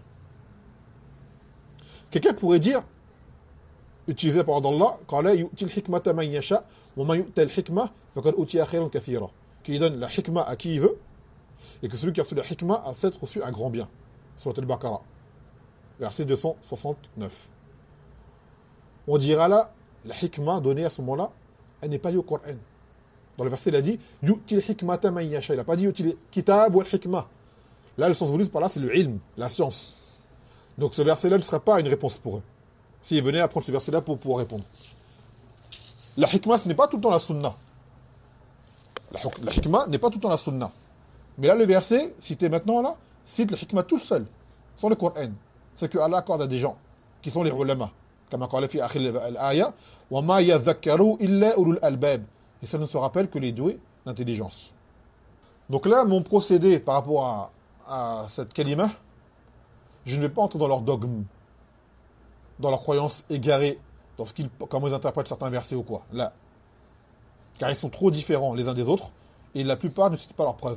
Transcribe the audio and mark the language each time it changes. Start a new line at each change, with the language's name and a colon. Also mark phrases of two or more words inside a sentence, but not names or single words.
French: Quelqu'un pourrait dire, utiliser la parole d'Allah, qui donne la hikmah à qui il veut, et que celui qui a reçu la hikmah a cette reçu un grand bien. Surat Al-Baqarah, verset 269. On dira là, la hikmah donnée à ce moment-là, elle n'est pas liée au Coran. Dans le verset, il a dit
Arabic: يؤتي الحكمة من يشاء.
French: Il n'a pas dit
Arabic: يؤتي الكتاب والحكمة.
French: Là, le sens voulu par là, c'est le ilm, la science. Donc ce verset-là ne sera pas une réponse pour eux. S'ils venaient à prendre ce verset-là pour pouvoir répondre. La hikmah, ce n'est pas tout le temps la sunna. La hikmah n'est pas tout le temps la sunna. Mais là, le verset, cité maintenant là, cite le hikmah tout seul, sans le Coran. C'est que Allah accorde à des gens, qui sont les ulama. Comme a dit
Arabic: في آخر الآية، وما يذكر إلا أولو الألباب.
French: Et ça ne se rappelle que les doués d'intelligence. Donc là, mon procédé par rapport à cette kalima, je ne vais pas entrer dans leur dogme, dans leurs croyances égarées, dans comment ils interprètent certains versets ou quoi. Là. Car ils sont trop différents les uns des autres, et la plupart ne citent pas leurs preuves.